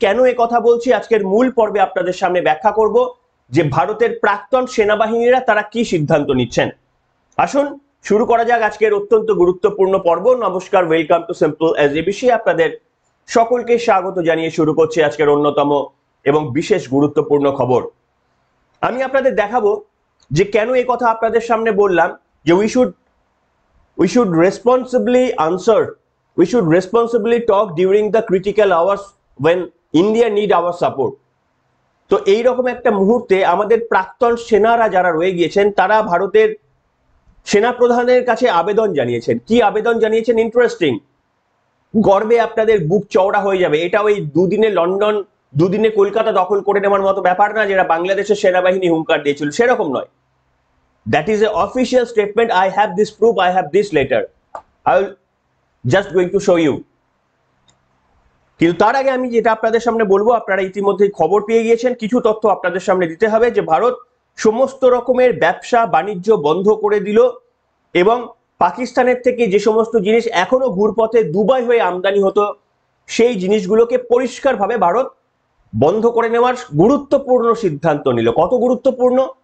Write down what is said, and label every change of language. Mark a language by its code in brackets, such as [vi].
[bn] কেন এ কথা বলছি, আজকের মূল পর্বে আপনাদের সামনে ব্যাখ্যা করব যে ভারতের প্রাক্তন সেনাবাহিনীরা তারা কি সিদ্ধান্ত নিচ্ছেন। আসুন শুরু করা যাক আজকের অত্যন্ত গুরুত্বপূর্ণ পর্ব। নমস্কার, [en] Welcome to simple SABC. [bn] আপনাদের সকলকে স্বাগত জানিয়ে শুরু করছি আজকের অন্যতম এবং বিশেষ গুরুত্বপূর্ণ খবর। আমি আপনাদের দেখাবো যে কেন এই কথা আপনাদের সামনে বললাম, যে [en] we should responsibly answer, we should responsibly talk during the critical hours when India need our support. [bn] তো এই রকম একটা মুহূর্তে আমাদের প্রাক্তন সেনারা যারা রয়ে গিয়েছেন তারা ভারতের সেনাপ্রধানের কাছে আবেদন জানিয়েছেন। কি আবেদন জানিয়েছেন? ইন্টারেস্টিং, গর্বে আপনাদের বুক চওড়া হয়ে যাবে। এটা ওই দুদিনে লন্ডন, দুদিনে কলকাতা দখল করে নেওয়ার মতো ব্যাপার না, যেটা বাংলাদেশের সেনাবাহিনী হুঙ্কার দিয়েছিল, সেরকম নয়। [en] That is a official statement. I have this proof, I have this letter. I will just going to show you. [bn] কিন্তু তার আগে আমি যেটা আপনাদের সামনে বলবো, আপনারা ইতিমধ্যেই খবর পেয়ে গিয়েছেন, কিছু তথ্য আপনাদের সামনে দিতে হবে। যে ভারত সমস্ত রকমের ব্যবসা বাণিজ্য বন্ধ করে দিল এবং পাকিস্তানের থেকে যে সমস্ত জিনিস এখনো ঘুরপথে দুবাই হয়ে আমদানি হতো সেই জিনিসগুলোকে পরিষ্কারভাবে ভারত বন্ধ করে নেওয়ার গুরুত্বপূর্ণ সিদ্ধান্ত নিল। কত গুরুত্বপূর্ণ?